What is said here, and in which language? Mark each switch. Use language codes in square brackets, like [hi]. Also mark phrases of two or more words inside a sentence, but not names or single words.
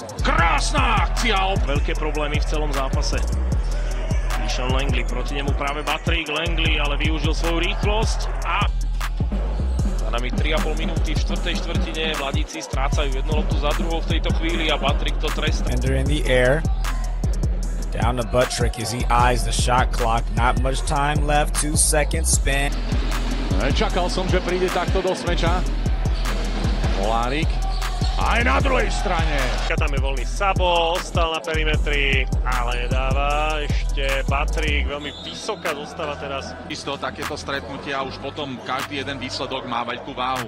[sk] Krásna akcia! Veľké problémy v celom zápase. Sean Langley, proti nemu práve Patrick Langley, ale využil svoju rýchlosť a za nami 3,5 minúty v štvrtej štvrtine. Mladíci strácajú jednu loptu za druhou v tejto chvíli a Patrick to trestá. [en] Defender in the air. Down to Patrick as he eyes the shot clock. Not much time left. 2 seconds spin. [sk] Čakal som, že príde takto do smeča. Molárik. Aj na druhej strane. Tam je voľný Sabo, ostal na perimetri, ale nedáva. Ešte Patrick, veľmi vysoká zostáva teraz. Isto takéto stretnutia už potom každý jeden výsledok má veľkú váhu.